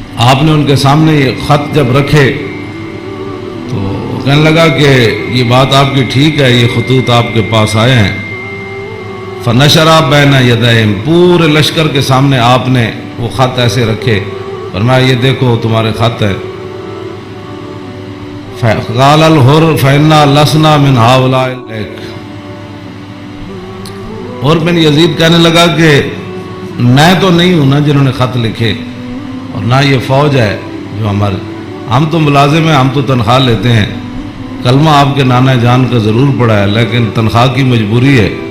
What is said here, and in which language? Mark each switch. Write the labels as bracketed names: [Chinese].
[Urdu] آپ نے ان کے سامنے یہ خط جب رکھے تو کہنے لگا کہ یہ بات آپ کی ٹھیک ہے، یہ خطوط آپ کے پاس آئے ہیں. [Arabic] فنشرا بین یدیہم، [Urdu] پورے لشکر کے سامنے آپ نے وہ خط ایسے رکھے، فرمایا یہ دیکھو تمہارے خط ہے. [Arabic] قال الحر فإنا لسنا من هؤلاء الیک. [Urdu] حر بن یزید کہنے لگا کہ میں تو نہیں ہوں نا جنہوں نے خط لکھے، اور نہ یہ فوج ہے جو ہمارے، ہم تو ملازم ہیں، ہم تو تنخواہ لیتے ہیں. کلمہ آپ کے نانا جان کا ضرور پڑا ہے لیکن تنخواہ کی مجبوری ہے.